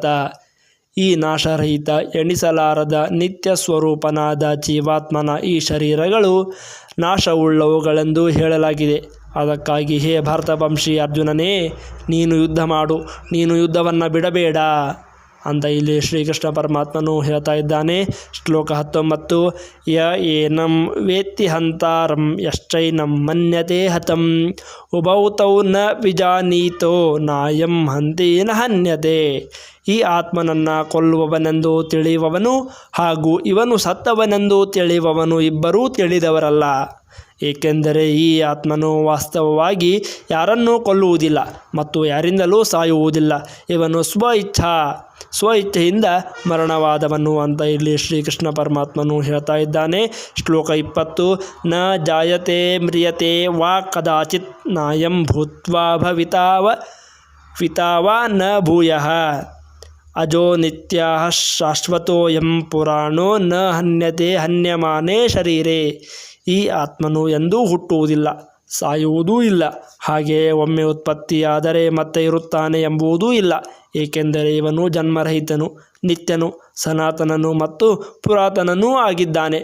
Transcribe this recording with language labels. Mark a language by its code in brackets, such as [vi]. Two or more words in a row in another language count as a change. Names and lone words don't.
[kn] ಈ ನಾಶರಹಿತ ಎಣಿಸಲಾರದ ನಿತ್ಯ ಸ್ವರೂಪನಾದ ಜೀವಾತ್ಮನ ಈ ಶರೀರಗಳು ನಾಶವುಳ್ಳವುಗಳೆಂದು ಹೇಳಲಾಗಿದೆ. ಅದಕ್ಕಾಗಿ ಹೇ ಭಾರತವಂಶಿ ಅರ್ಜುನನೇ, ನೀನು ಯುದ್ಧ ಮಾಡು, ನೀನು ಯುದ್ಧವನ್ನು ಬಿಡಬೇಡ ಅಂತ ಇಲ್ಲಿ ಶ್ರೀಕೃಷ್ಣ ಪರಮಾತ್ಮನು ಹೇಳ್ತಾ ಇದ್ದಾನೆ. ಶ್ಲೋಕ 19. [sa] ಯ ಏನಂ ವೇತ್ತಿ ಹಂತಾರಂ ಯಶ್ಚೈನಂ ಮನ್ಯತೆ ಹತಂ ಉಭೌ ತೌ ನ ವಿಜಾನೀತೋ ನಾಯಂ ಹಂತಿ ನ ಹನ್ಯತೆ. [kn] ಈ ಆತ್ಮನನ್ನು ಕೊಲ್ಲುವವನೆಂದು ತಿಳಿಯುವವನು ಹಾಗೂ ಇವನು ಸತ್ತವನೆಂದು ತಿಳಿಯುವವನು ಇಬ್ಬರೂ ತಿಳಿದವರಲ್ಲ. ಏಕೆಂದರೆ ಈ ಆತ್ಮನು ವಾಸ್ತವವಾಗಿ ಯಾರನ್ನೂ ಕೊಲ್ಲುವುದಿಲ್ಲ ಮತ್ತು ಯಾರಿಂದಲೂ ಸಾಯುವುದಿಲ್ಲ. ಇವನು ಸ್ವಇಚ್ಛೆಯಿಂದ ಮರಣವಾದವನು ಅಂತ ಇಲ್ಲಿ ಶ್ರೀಕೃಷ್ಣ ಪರಮಾತ್ಮನು ಹೇಳ್ತಾ ಇದ್ದಾನೆ. ಶ್ಲೋಕ 20. [sa] ನ ಜಾಯತೆ ಮ್ರಿಯತೆ ವಾ ಕದಾಚಿತ್ ನಾಯಂ ಭೂತ್ವಾ ಭವಿತಾವ ನ ಭೂಯಃ ಅಜೋ ನಿತ್ಯಃ ಶಾಶ್ವತೋಯಂ ಪುರಾಣೋ ನ ಹನ್ಯತೆ ಹನ್ಯಮಾನೇ ಶರೀರೇ. [kn] ಈ ಆತ್ಮನು ಎಂದೂ ಹುಟ್ಟುವುದಿಲ್ಲ, ಸಾಯುವುದೂ ಇಲ್ಲ. ಹಾಗೆಯೇ ಒಮ್ಮೆ ಉತ್ಪತ್ತಿಯಾದರೆ ಮತ್ತೆ ಇರುತ್ತಾನೆ ಎಂಬುದೂ ಇಲ್ಲ. ಏಕೆಂದರೆ ಇವನು ಜನ್ಮರಹಿತನು, ನಿತ್ಯನು, ಸನಾತನನು ಮತ್ತು ಪುರಾತನನೂ ಆಗಿದ್ದಾನೆ.